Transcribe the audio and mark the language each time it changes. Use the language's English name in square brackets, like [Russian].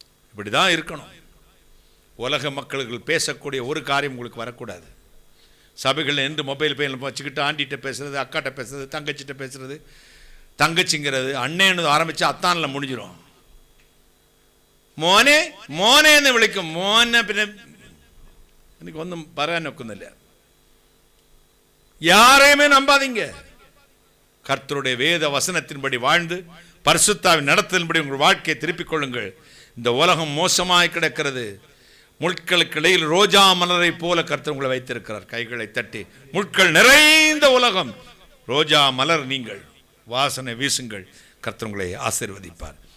[Tamil] இப்படிதான் இருக்கணும். உலக மக்களுக்கு பேசக்கூடிய ஒரு காரியம் உங்களுக்கு வரக்கூடாது. சபைகள் என்று மொபைல் பையன் வச்சுக்கிட்டு ஆண்டிகிட்ட பேசுறது, அக்காட்ட பேசுறது, தங்கச்சிட்ட பேசுறது, தங்கச்சிங்கிறது அண்ணேன்னு ஆரம்பிச்சு அத்தானில் முடிஞ்சிடும். [Malayalam] മോനെ മോനെ എന്ന് വിളിക്കും. മോനെ പിന്നെ എനിക്കൊന്നും പറയാൻ ഒക്കുന്നില്ല. [Tamil] யாரையுமே நம்பாதீங்க. கர்த்தருடைய வேத வசனத்தின்படி வாழ்ந்து பரிசுத்தாவின் நடத்தலின்படி உங்கள் வாழ்க்கையை திருப்பிக் கொள்ளுங்கள். இந்த உலகம் மோசமாய் கிடக்கிறது. முட்களுக்கு இடையில் ரோஜா மலரை போல கர்த்தர் உங்களை வைத்திருக்கிறார். கைகளை தட்டி, முட்கள் நிறைந்த உலகம், ரோஜா மலர் நீங்கள், வாசனை வீசுங்கள், கர்த்தர் உங்களை ஆசீர்வதிப்பார்.